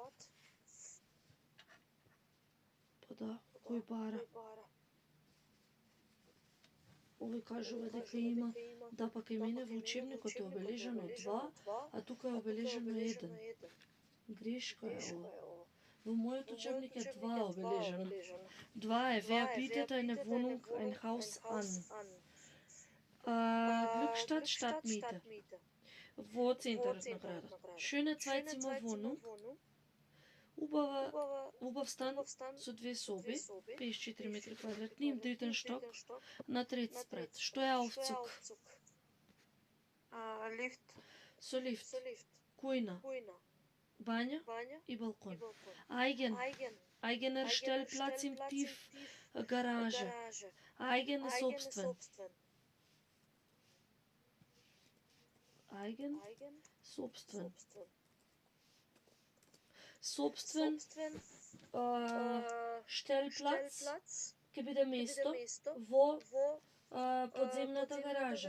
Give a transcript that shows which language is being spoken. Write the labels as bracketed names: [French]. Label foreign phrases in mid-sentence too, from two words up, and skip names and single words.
[Macedonian] Па да, кој бара? Овој кажува дека има, да па кај мене во учебникот е обележено 2, а тука е обележено 1. Грешка е ова. Во мојот учебник е 2 обележено. [German] 2 е wer bietet eine Wohnung, ein Haus an. Glückstadt, Stadtmiete. [Macedonian] Во центарот на градот. [German] Schöne Zweizimmerwohnung. [Macedonian] Убав стан со 2 соби, 54 метри квадратни, [German] im dritten Stock [Macedonian] на трет спред. Што е Aufzug? Лифт. Со лифт. Кујна, бања и балкон. [German] Eigener Stellplatz im Tiefgarage. [Macedonian] Eigene собствен. Собствен. Собствен Stellplatz ќе биде место во подземната гаража.